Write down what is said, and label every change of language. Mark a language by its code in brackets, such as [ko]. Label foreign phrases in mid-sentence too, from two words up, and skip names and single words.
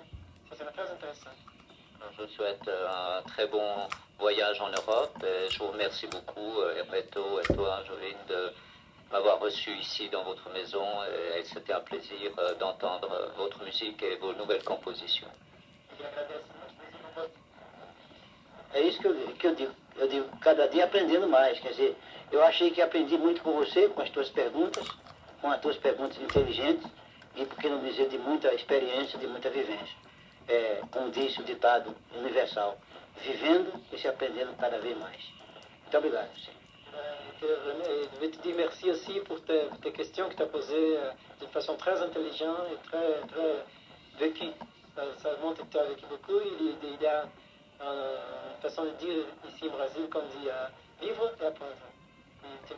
[fr] Ça sera très intéressant. Je vous souhaite un très bon voyage en Europe et je vous remercie beaucoup, Hermeto et toi, Jovine, de m'avoir reçu ici dans votre maison et c'était un plaisir d'entendre votre musique et vos nouvelles compositions. [pt] É isso que eu digo. Eu digo, cada dia aprendendo mais. Quer dizer, eu achei que aprendi muito com você, com as tuas perguntas, com as tuas perguntas inteligentes e, por que não dizer, de muita experiência, de muita vivência. Como disse o ditado universal, vivendo e se aprendendo cada vez mais. Muito obrigado. [fr] Je vais te dire merci aussi pour tes questions que tu as posées d'une façon très intelligente et très vécue. Ça montre que tu as vécu beaucoup. Il y a une façon de dire ici au Brésil qu'on dit vivre et apprendre.